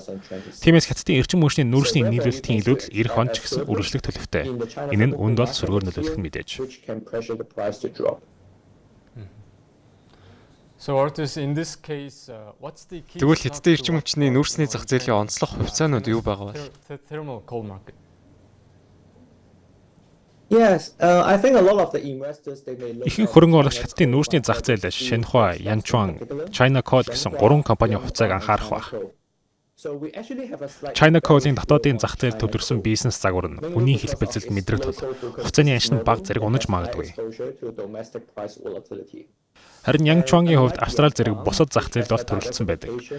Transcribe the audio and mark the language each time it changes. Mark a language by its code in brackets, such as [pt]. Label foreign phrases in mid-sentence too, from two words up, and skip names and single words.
[mn] Тиймээс Хятадын эрчим хүчний нүүрсний нийлүүлэлтийн илүүдэл эх онд ч гэсэн үргэлжлэх төлөвтэй. Энэ нь үнд бол сөргөөр нөлөөлөх нь мэдээж. Тэгвэл Хятадын эрчим хүчний нүүрсний зах зээлийн онцлог хувьцаанууд юу байгаа вэ? [en] Yes, I think a lot of the investors they may look [mn] Ихэнх хөрөнгө оруулагч Хятадын нүүрсний зах зээл Shenhua, Yanchuan, China Coal гэсэн 3 компани хувьцааг анхаарах баг. China Coal-ийн дотоодын зах зээл төвлөрсөн бизнес загвар нь хүний хэлбэлзэлд мэдрэх тул хувьцааны аншин бага зэрэг унаж магадгүй. Харин Yanchuan-ийн хувьд Австрали зэрэг бусад зах зээлд бол төрөлдсөн байдаг.